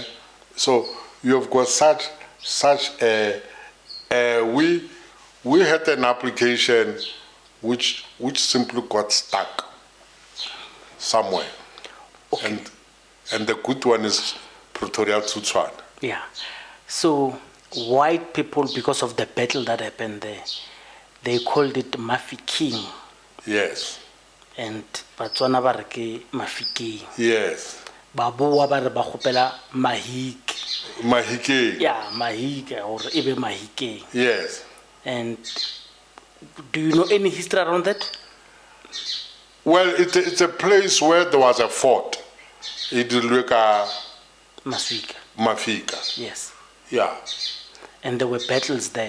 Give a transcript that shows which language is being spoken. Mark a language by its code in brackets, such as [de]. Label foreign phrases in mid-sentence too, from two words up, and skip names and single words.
[en] So you have got such a we had an application which simply got stuck somewhere. Okay. And the good one is Pretoria Tsutswana. Yeah. So white people, because of the battle that happened there, they called it Mafikeng. Yes. [tn] And Batswana ba re ke Mafikeng. Yes. Baboa ba re ba kgopela Mahike. Mahike. [en] Yeah, Mahike or ebe Mahike. Yes. And do you know any history around that? Well, it's a place where there was a fort. Idutywa Mafika. Yes. Yeah. And there were battles there.